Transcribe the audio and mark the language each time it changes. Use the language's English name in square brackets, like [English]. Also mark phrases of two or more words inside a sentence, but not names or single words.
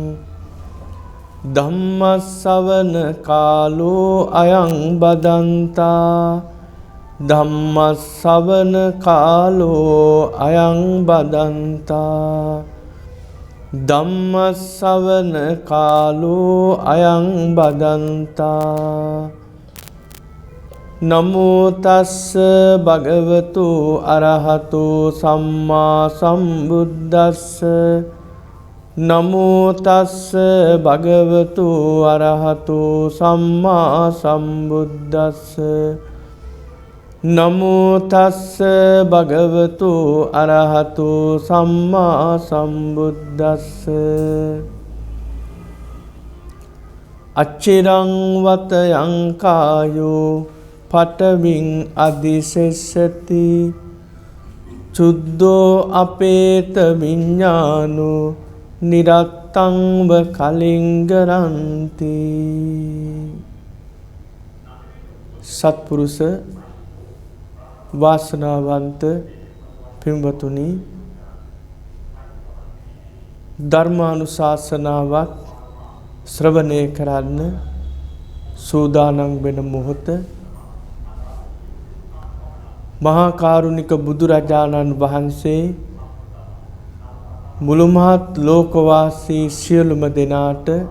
[Pali] धम्मश्रवण कालो अयं बदन्ता धम्मश्रवण कालो अयं बदन्ता धम्मश्रवण कालो अयं बदन्ता नमो तस्स भगवतो अरहतो सम्मा सम्बुद्दस्स नमो तस्स भगवतो अरहतो सम्मा सम्बुद्दस्स नमो तस्स भगवतो अरहतो सम्मा सम्बुद्दस्स अच्चिरं वतयं कायो पटविं अधिशेषति चुद्धो अपेत विज्ञानो निरतं व कलिंगरन्ति [Sinhala] සත්පුරුෂ වාසනාවන්ත පින්වතුනි ධර්මානුශාසනාවක් ශ්‍රවණය කරන්න සූදානම් වෙන මොහොත මහා කාරුණික බුදුරජාණන් වහන්සේ මුළු මහත් ලෝකවාසී සියලුම දෙනාට